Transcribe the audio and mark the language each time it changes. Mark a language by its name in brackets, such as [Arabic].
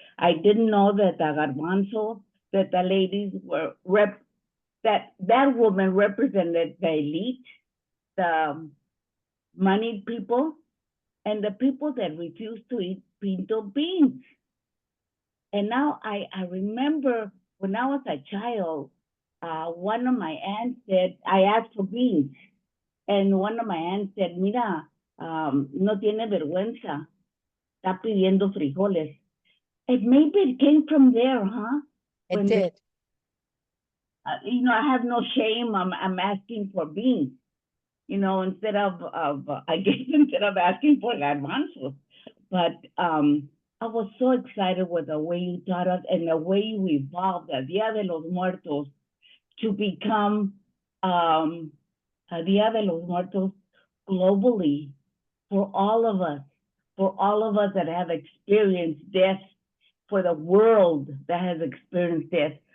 [English] I didn't know that the Garbanzo, that the ladies were that woman represented the elite, the moneyed people, and the people that refused to eat pinto beans. And now I remember when I was a child, one of my aunts said, I asked for beans. And one of my aunts said, Mira, [Spanish] no tiene vergüenza, está pidiendo frijoles. [English] And maybe it came from there, huh? It When did. you know, I have no shame. I'm asking for beans, you know, instead of I guess instead of asking for garbanzos. But I was so excited with the way you taught us and the way you evolved the Dia de los Muertos to become Dia de los Muertos globally for all of us that have experienced death, for the world that has experienced death.